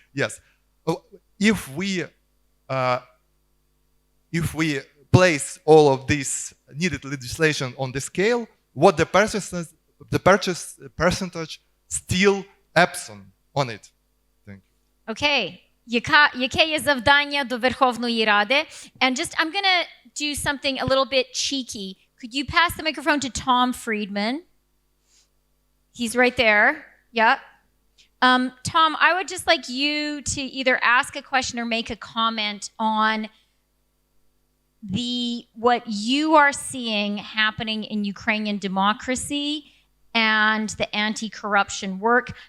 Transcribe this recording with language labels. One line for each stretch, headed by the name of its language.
English: Yes, if we place all of this needed legislation on the scale, what the percentage still absent on it? Thank you. Okay.
Ukrainian: Яке є завдання до Верховної Ради?
English: And just, I'm going to do something a little bit cheeky. Could you pass the microphone to Tom Friedman? He's right there. Yeah. Tom, I would just like you to either ask a question or make a comment on what you are seeing happening in Ukrainian democracy and the anti-corruption work.